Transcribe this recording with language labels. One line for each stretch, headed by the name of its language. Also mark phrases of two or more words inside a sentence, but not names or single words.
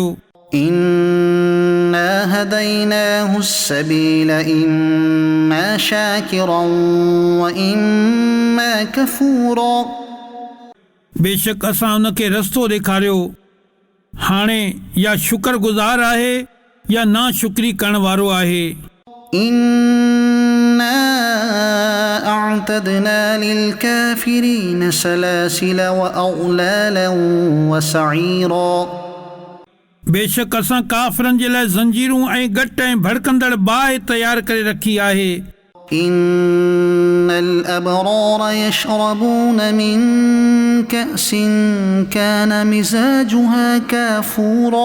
Arabic: إنا هديناه سبيل إما شاكرا وإما كفورا.
Sindhi: बेशक असां उन खे रस्तो ॾेखारियो, हाणे या शुक्रगुज़ार आहे या नाशुक्री करण वारो आहे।
Arabic: إنا أعتدنا للكافرين سلاسل وأغلالا وسعيرا.
Sindhi: बेशक असां काफ़िरनि जे लाइ ज़ंजीरूं ऐं घट ऐं भड़कंदड़ बाहि तयार करे रखी आहे।
Arabic: إن الأبرار يشربون من كأس كان مزاجها كافورا.